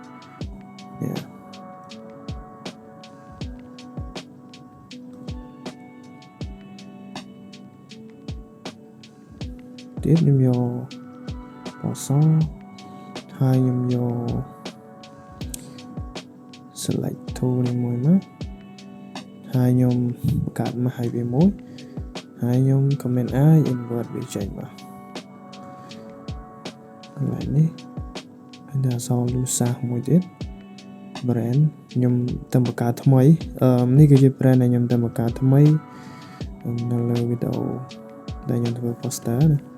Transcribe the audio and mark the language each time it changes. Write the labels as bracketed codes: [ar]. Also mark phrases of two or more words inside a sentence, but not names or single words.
[km] ទៀតខ្ញុំយកពណ៌សហើយខ្ញុំយក [en] select tool [km] នេះមួយមកហើយខ្ញុំបង្កើតមកឲ្យវាមួយហើយខ្ញុំ [en] command I invert [km] វាចេញមក កន្លែងនេះហើយដល់អក្សរ Lusa មួយទៀត brand ខ្ញុំតែបង្កើតថ្មីនេះគឺជា brand ដែលខ្ញុំតែបង្កើតថ្មីនៅលើវីដេអូដែលខ្ញុំធ្វើ poster ណា